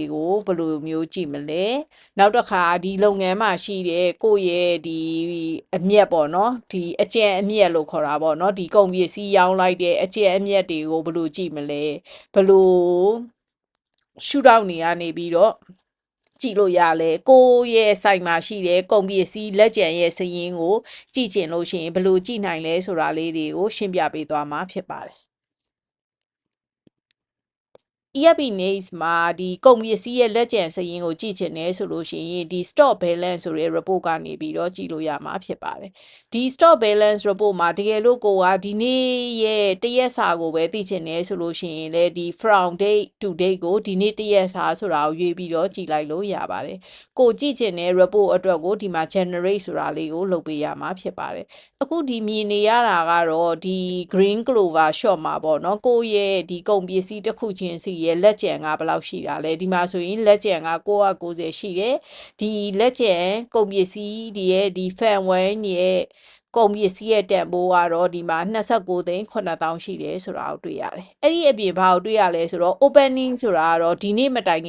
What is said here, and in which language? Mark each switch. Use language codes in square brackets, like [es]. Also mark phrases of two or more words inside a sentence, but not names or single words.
[my] ကိုဘယ်လိုမျိုးကြည့်မလဲနောက်တစ်ခါဒီလုပ်ငန်းမှာရှိတဲ့ကိုယ့်ရဲ့ဒီအမျက်ပေါ့နော်ဒီအကျင့်အမျက်လို့ခေါ်တာပေါ့နော်ဒီကုန်ပစ္စည်းရောင်းလိုက်တဲ့အကျင့်အမျက်တွေကိုဘယ်လိုကြည့်မလဲဘယ်လိုရှုထောင့်နေရနေပြီးတော့ကြည့်လို့ရလဲကိုယ့်ရဲ့ဆိုင်မှာရှိတဲ့ကုန်ပစ္စည်းလက်ကျန်ရဲ့စရင်းကိုကြည့်ချင်လို့ရှိရင်ဘယ်လိုကြည့်နိုင်လဲဆိုတာလေးတွေကိုရှင်းပြပေးသွားမှာဖြစ်ပါတယ် EFP News မှာဒီကုန်ပစ္စည်းရဲ့လက်ကျန်စာရင်းကိုကြည့်ချင်တယ်ဆိုလို့ရှိရင်ဒီ [en] stock balance [my] ဆိုတဲ့ report ကနေပြီးတော့ကြည့်လို့ရမှာဖြစ်ပါတယ်ဒီ [en] stock balance report [my] မှာတကယ်လို့ကိုကဒီနေ့ရဲ့တရက်စာကိုပဲသိချင်တယ်ဆိုလို့ရှိရင်လည်းဒီ [en] from date to date [my] ကိုဒီနေ့တရက်စာဆိုတာကိုရွေးပြီးတော့ကြည့်လိုက်လို့ရပါတယ်ကိုကြည့်ချင် တဲ့ report အတွက်ကိုဒီမှာ generate ဆိုတာလေးကိုလုပ်ပေးရမှာဖြစ်ပါတယ်အခုဒီမြင်နေရတာကတော့ဒီ green clover shop မှာပေါ့နော်ကိုရဲ့ဒီကုန်ပစ္စည်းတစ်ခုချင်းစီရဲ့လက်ကျန်ကဘယ်လောက်ရှိတာလဲဒီမှာဆိုရင်လက်ကျန်က990ရှိတယ်ဒီလက်ကျ န်ကုန်ပစ္စည်းတွေရဲ့ဒီ fan 1ရဲ့ကုန်ပစ္စည်းရဲ့တန်ဖိုးကတော့ဒီမှာ29သိန်း9000ရှိတယ်ဆိုတာကိုတွေ့ရတယ်အဲ့ဒီအပြင်ဘာကိုတွေ့ရလဲဆိုတော့ opening ဆိုတာကတော့ဒီနေ့မတိုင်